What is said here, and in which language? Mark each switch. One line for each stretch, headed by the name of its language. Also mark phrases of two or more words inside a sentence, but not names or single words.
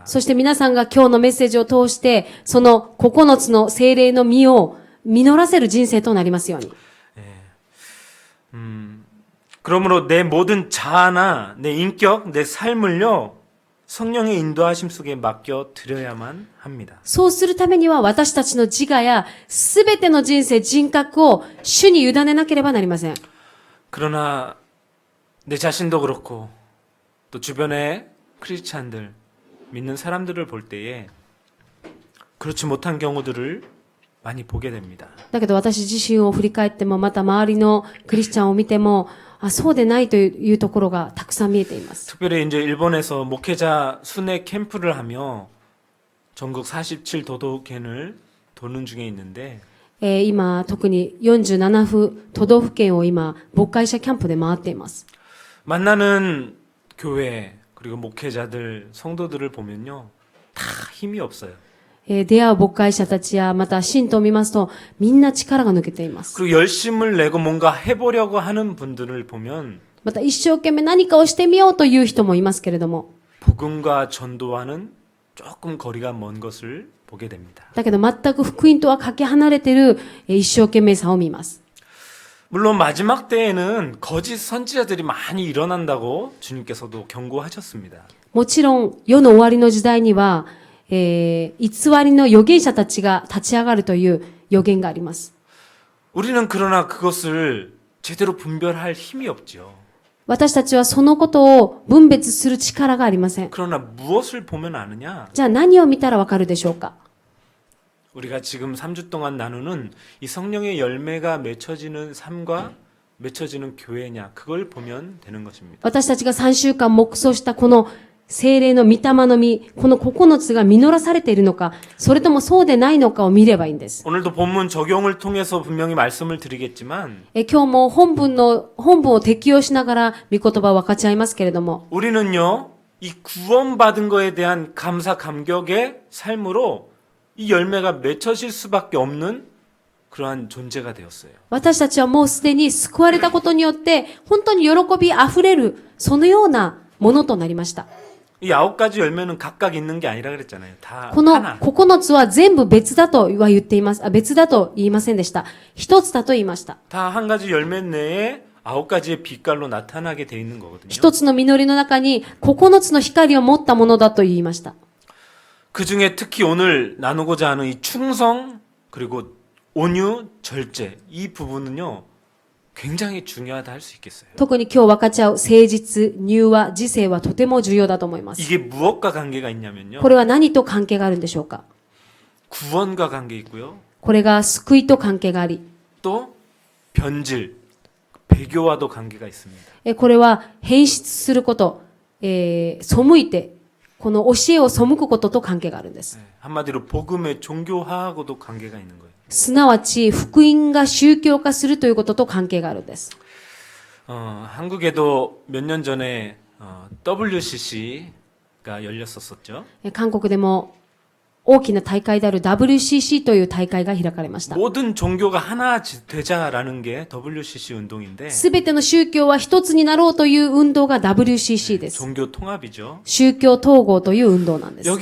Japanese: そして皆さんが今日のメッセージを通して、その9つの聖霊の実を実らせる人生となりますように。
Korean: 그러므로 내 모든 자아나 내 인격, 내 삶을요 성령의 인도하심 속에 맡겨 드려야만 합니다.
Japanese: そうするためには私たちの自我やすべての人生、人格を主に委ねなければなりません。
Korean: 그러나 내 자신도 그렇고 또 주변의 크리스찬들, 믿는 사람들을 볼 때에 그렇지 못한 경우들을 많이 보게 됩니다.
Japanese: だけど私自身を振り返っても、また周りのクリスチャンを見ても、 そうでないというところがたくさん見えています。
Korean: 특별히 이제 일본에서 목회자 순회 캠프를 하며 전국 47도도県을 도는 중에 있는데
Japanese: 今、特に47都道府県を今、牧会者キャンプで回っています。
Korean: 만나는 교회 그리고 목회자들 성도들을 보면요 다 힘이 없어요.
Japanese: 出会う牧会者たちや、また信徒を見ますと、みんな力が抜けています。
Korean: 그리고 열심을 내고 뭔가 해보려고 하는 분들을 보면
Japanese: また一生懸命何かをしてみようという人もいますけれども、
Korean: 복음과 전도와는 조금 거리가 먼 것을 보게 됩니다.
Japanese: だけど全く福音とはかけ離れている一生懸命さを見ます。
Korean: 물론 마지막 때에는 거짓 선지자들이 많이 일어난다고 주님께서도 경고하셨습니다.
Japanese: もちろん、世の終わりの時代には、偽りの預言者たちが立ち上がるという予言があります。
Korean: 우리는 그러나 그것을 제대로 분별할 힘이 없죠.
Japanese: 私たちはそのことを分別する力がありません。
Korean: 그러나 무엇을 보면 아느냐?
Japanese: じゃあ何を見たらわかるでしょうか？
Korean: 우리가 지금 3주 동안 나누는 이 성령의 열매가 맺혀지는 삶과 맺혀지는 교회냐 그걸 보면 되는 것입니다.
Japanese: 私たちが3週間黙想したこの聖霊の御霊の実、この9つが実らされているのか、それともそうでないのかを見ればいいんです。
Korean: 오늘도 본문 적용을 통해서 분명히 말씀을 드리겠지만
Japanese: 今日も本文を適用しながら御言葉を分かち合いますけれども、
Korean: 우리는요 이 구원받은 거에 대한 감사 감격의 삶으로 이 열매가 맺혀질 수밖에 없는 그러한 존재가 되었어요.
Japanese: 私たちはもうすでに救われたことによって、本当に喜びあふれる、そのようなものとなりました。
Korean: 이 9가지 열매는 각각 있는 게 아니라 그랬잖아요. 다
Japanese: この
Korean: 하나.
Japanese: 9つは全部別だとは言っています。別だと言いませんでした。一つだと言いました。
Korean: 다 한 가지 열매 내에 9가지의 빛깔로 나타나게 돼 있는 거거든요.
Japanese: 一つの実りの中に9つの光を持ったものだと言いました。
Korean: 그 중에 특히 오늘 나누고자 하는 이 충성 그리고 온유, 절제 이 부분은요 굉장히 중요하다 할 수 있겠어요.
Japanese: 特に今日分かち合う誠実、柔和、自制はとても重要だと思います。
Korean: 이게 무엇과 관계가 있냐면요.
Japanese: これは何と関係があるんでしょうか？
Korean: 구원과 관계 있고요.
Japanese: これが救いと関係があり、
Korean: 또 변질, 배교와도 관계가 있습니다.
Japanese: これは変質すること、背いて、この教えを背くことと関係があるんです。
Korean: 네, 한마디로 복음의 종교화하고도 관계가 있는 거예요.
Japanese: すなわち、福音が宗教化するということと関係があるんです。
Korean: 한국에도 몇 년 전에 WCC가 열렸었죠.
Japanese: 韓国でも大きな大会である WCC という大会が開かれました。
Korean: 모든 종교가 하나 되자라는 게 WCC 운동인데
Japanese: すべての宗教は一つになろうという運動が WCC です。
Korean: 종교 통합이죠.
Japanese: 宗教統合という運動なんです。